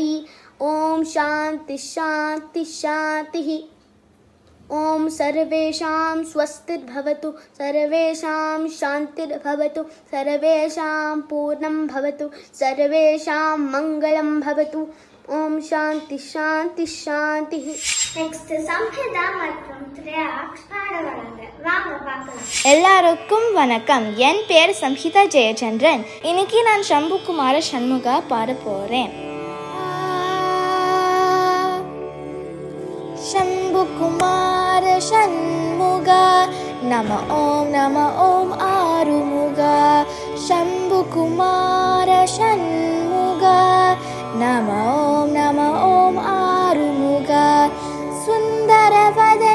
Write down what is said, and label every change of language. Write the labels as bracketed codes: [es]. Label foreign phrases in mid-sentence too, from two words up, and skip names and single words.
[sa] ओम शांति शांति शांतिः. ओम सर्वेषां स्वस्तिर्भवतु सर्वेषां शान्तिर्भवतु सर्वेषां पूर्णं भवतु सर्वेषां मङ्गलं भवतु. ओम शांति शांति शांति. [ta] நெக்ஸ்ட் சம்ஹிதா மற்றும் த்ரேயாக்ஸ் பாட வராங்க. வாங்க பார்க்கலாம். எல்லாருக்கும் வணக்கம். என் பேர் சம்ஹிதா ஜெயச்சந்திரன். இன்னைக்கு நான் சம்புகுமார சண்முகா பாட போறேன். [sa] शम्भुकुमार षण्मुगा नम ओम आरुमुगा शम्भुकुमार षण्मुगा नम ओम आरुमुगा सुन्दरवदन